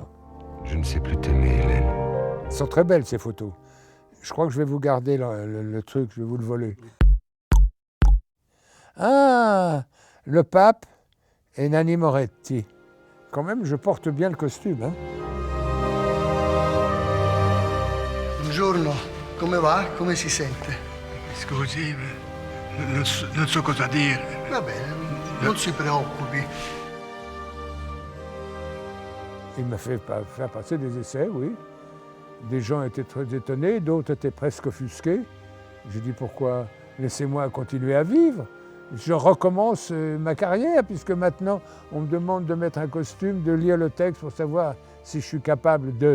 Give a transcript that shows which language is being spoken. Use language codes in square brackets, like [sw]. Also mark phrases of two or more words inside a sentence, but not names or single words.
[fr] Je ne sais plus t'aimer, Hélène. Elles sont très belles, ces photos. Je crois que je vais vous garder le truc, je vais vous le voler. Ah, le pape et Nanni Moretti. Quand même, je porte bien le costume. Hein? [it] Buongiorno, come va? Come si sente? Scusi, non so cosa dire. Va bene, non si preoccupi. [fr] Il m'a fait faire passer des essais, oui. Des gens étaient très étonnés, d'autres étaient presque offusqués. J'ai dit pourquoi? Laissez-moi continuer à vivre. Je recommence ma carrière, puisque maintenant on me demande de mettre un costume, de lire le texte pour savoir si je suis capable de.